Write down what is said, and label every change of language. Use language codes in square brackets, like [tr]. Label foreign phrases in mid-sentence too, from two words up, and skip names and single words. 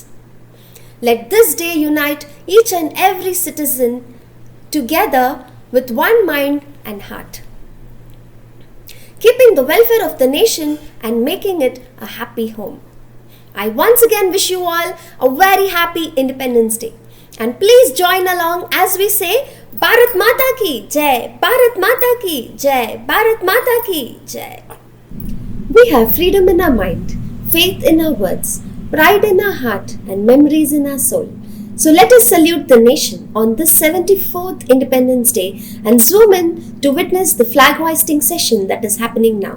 [en] Let this day unite each and every citizen together with one mind and heart, keeping the welfare of the nation and making it a happy home. I once again wish you all a very happy Independence Day. And please join along as we say, [hi] भारत माता की जय, भारत माता की जय, भारत माता की जय. [en] We have freedom in our mind, faith in our words, pride in our heart, and memories in our soul. So let us salute the nation on this 74th Independence Day and zoom in to witness the flag hoisting session that is happening now.